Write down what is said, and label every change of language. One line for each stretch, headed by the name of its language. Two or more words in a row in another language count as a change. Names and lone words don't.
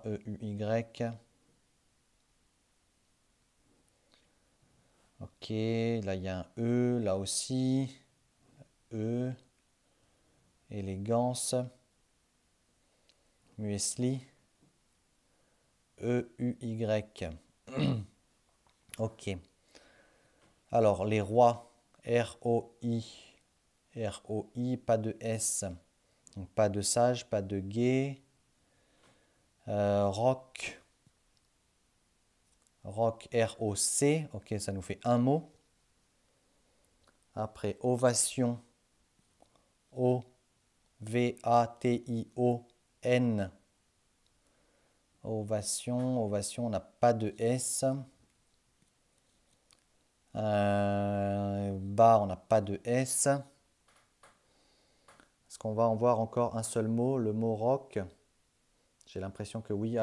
French: E, U, Y. Ok, là il y a un E, là aussi. E. Élégance. Muesli. E, U, Y. Ok. Alors, les rois. R-O-I. R-O-I, pas de S. Donc, pas de sage, pas de gay. Roc. Roc, R-O-C. Ok, ça nous fait un mot. Après, ovation. O-V-A-T-I-O-N. Ovation, ovation, on n'a pas de S. Bas, on n'a pas de S. Est-ce qu'on va en voir encore un seul mot, le mot rock? J'ai l'impression que oui.